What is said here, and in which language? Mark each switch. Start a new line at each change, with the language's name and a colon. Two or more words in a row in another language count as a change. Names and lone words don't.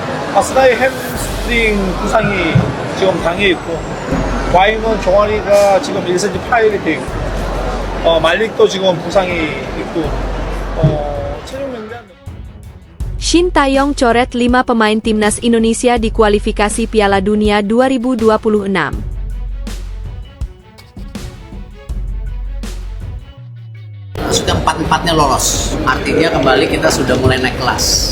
Korean: 아스나의 햄스트링 부상이 지금 당해 있고, 와잉은 종아리가 지금 1cm 파열이 돼 있고, 말릭도 지금 부상이 있고, 최종 명단
Indonesian: Shin Taeyong coret 5 pemain timnas Indonesia di kualifikasi Piala Dunia 2026. Sudah empat-empatnya lolos, artinya kembali kita sudah mulai naik kelas.